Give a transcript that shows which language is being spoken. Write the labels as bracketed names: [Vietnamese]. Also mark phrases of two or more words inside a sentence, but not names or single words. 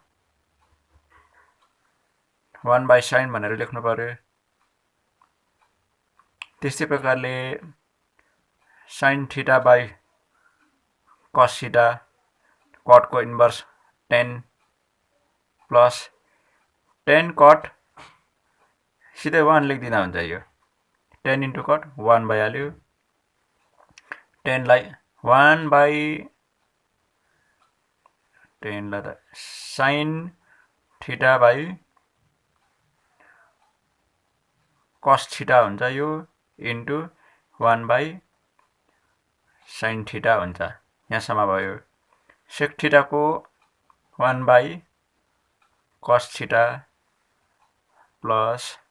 [English] 1 by sin [Nepali] भनेर लेख्नु पर्यो त्यस्तै प्रकारले [English] sin theta by cos theta cot को inverse tan plus tan cot [Nepali] सिधै 1 लेख्दिदा हुन्छ यो [English] tan into cot 1 भइहाल्यो tan लाई 1 by tan [Nepali] लाई त [English] sin theta by cos theta [Nepali] हुन्छ यो [English] into 1 by sin theta [Nepali] हुन्छ यहाँसम्म भयो [English] sec theta को 1 by cos theta plus